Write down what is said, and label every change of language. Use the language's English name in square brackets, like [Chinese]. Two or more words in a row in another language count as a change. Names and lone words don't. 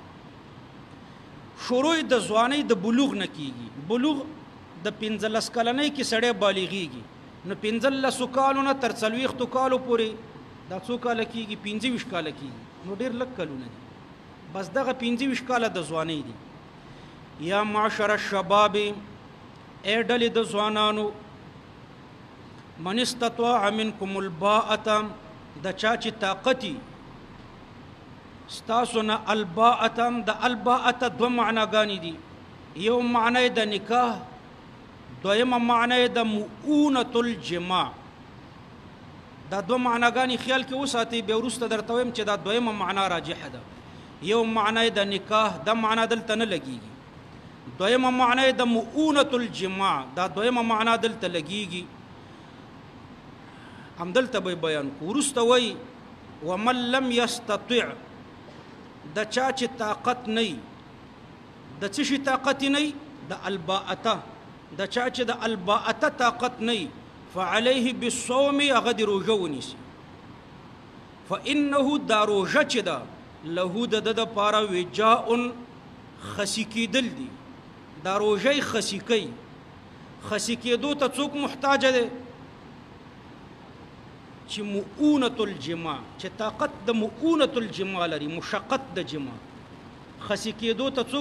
[Pashto] شروع د ځوانۍ د بلوغ نه کیږي بلوغ د 15 کلنۍ کې سړی بالغیږي نو 15 کالو نه تر 40 کالو پورې دا څو کال کیږي 25 کال کیږي نو ډیر لږ کلونه دي بس دغه 25 کال د ځوانۍ دي [Arabic] یا معاشر الشباب [Pashto] اے ډلې د ځوانانو [Arabic] من استطاع منکم الباءة [Pashto] د چا چې طاقتي ستاسو نه الباءة د الباءة دو معناګانې دي یو معنی د نکاح دویمه معنی د [Arabic] مؤونة الجماع [Pashto] دا دو معناګانې خیال کې وساتئ بیا وروسته درته وایم چې دا دویمه معنا راجحه ده یو معنی د نکاح دا معنا دلته نه لګیږي دویمه معنی د [Arabic] مؤونة الجماع [Pashto] دا دویمه معنا دلته لګیږي همدلته به بیان کو وروسته وای [Arabic] ومن لم يستطع [Pashto] د چا چې طاقت نه د څه شي طاقت نه د الباءته د چا چې د الباءته طاقت نه [Arabic] فعليه بالصوم [Pashto] هغه د روژه ونیسي فانه دا روژه چې ده له د دپاره وجاء خسی کېدل دي دا روژه خسی کوي خسی کېدو ته څوک محتاج دی چې [Arabic] مؤونة الجماع [Pashto] چې طاقت د [Arabic] مؤونة الجماع [Pashto] لري مشقت د جماع خسی کېدو ته څوک